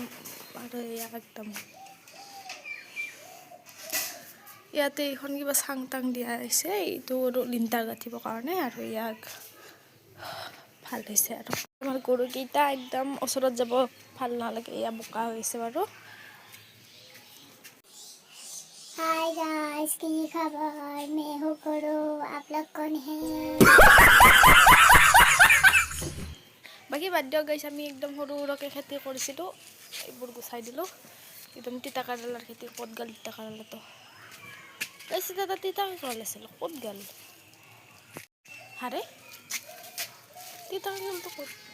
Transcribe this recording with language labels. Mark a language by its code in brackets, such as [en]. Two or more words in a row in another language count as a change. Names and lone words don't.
[as] আৰু ইয়াক একদম ইয়াতে এইখন কিবা চাং টাং দিয়া হৈছে, এইটো লিণ্টাৰ গাঁঠিবৰ কাৰণে, আৰু ইয়াক ভাল হৈছে। আৰু আমাৰ গৰুকেইটা একদম ওচৰত যাব ভাল নালাগে, এয়া বোকা হৈছে বাৰু। [en] Hi guys, [hi] की खबर? मैं हूँ गुरु, आप लोग कौन है? [as] বাকী বাদ দিয়ক গাইছ, আমি একদম সৰু সুৰাকৈ খেতি কৰিছিলোঁ, এইবোৰ গুচাই দিলোঁ। একদম তিতা কেৰেলাৰ খেতি, ক'ত গ'ল তিতা কেৰেলাটো? গাইছ তাতে তিতা কেৰেলা আছিল, ক'ত গ'ল? হাৰে তিতা কেৰেলাটো ক'ত?